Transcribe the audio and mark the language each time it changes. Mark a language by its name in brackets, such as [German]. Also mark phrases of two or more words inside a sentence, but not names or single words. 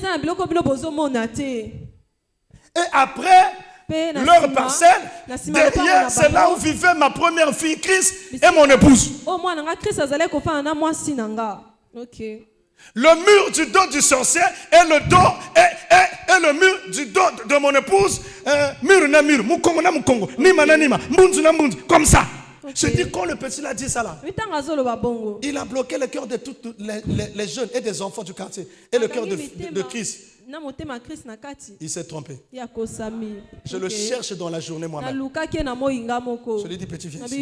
[French] Et après, leur parcelle, derrière, c'est là où vivait ma première fille, Chris, et mon épouse. Le mur du dos du sorcier et le dos et le mur du dos de mon épouse, [Lingala] mur na mur, mukongo na mukongo, nima na nima, mbunzu na mbunzu, [French] comme ça. Je dis quand le petit l'a dit ça là, il a bloqué le cœur de tous les jeunes et des enfants du quartier et le cœur de Christ. Il s'est trompé. Je le cherche dans la journée moi-même. Je lui dis, petit, viens ici.